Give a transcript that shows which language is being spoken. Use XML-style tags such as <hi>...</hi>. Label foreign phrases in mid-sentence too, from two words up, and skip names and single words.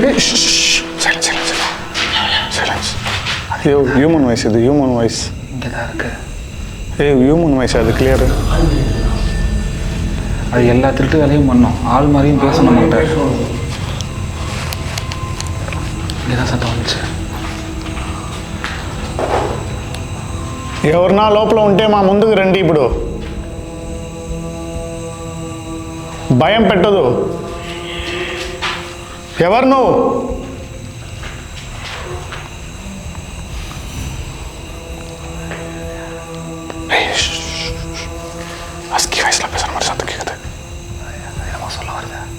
<ta>ஐயோ,</ta> <en>human voice</en> <ta>இது.</ta> <en>human voice</en> <ta>இங்கே தான் இருக்கு.</ta> <en>human voice</en> <ta>அது கிளியரு. அது எல்லா திருட்டு வேலையும் பண்ணோம். ஆள் மாதிரியும் பேசணும் நம்மகிட்ட. இங்கே தான் சத்தம் வந்துச்சு.</ta> <te>ఎవరన్నా లోపల ఉంటే మా ముందుకు రండి. ఇప్పుడు భయం పెట్టదు. ఎవరు నువ్వు?</te> <ta>அஸ்கி வயசுல பேசுற மாதிரி சத்தம் கேட்குது. என்னமோ சொல்ல வருது.</ta>